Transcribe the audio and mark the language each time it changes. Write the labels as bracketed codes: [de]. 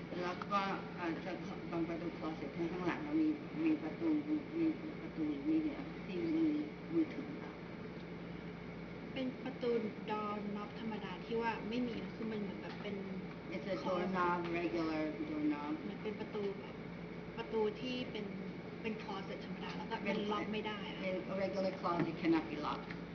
[th] แล้วก็จะตรงประตู closet ข้างหลังเรามีประตูมีเนี่ยที่มีมือถือค่ะ เป็นประตูดอร์น็อบธรรมดาที่ว่าไม่มีคือมันเหมือนแบบเป็น [en] It's a doorknob, regular doorknob. [th] มันเป็นประตูแบบประตูที่เป็นคลอเซ็ตธรรมดาแล้วก็มันล็อกไม่ได้อะ [en] A regular closet cannot be locked.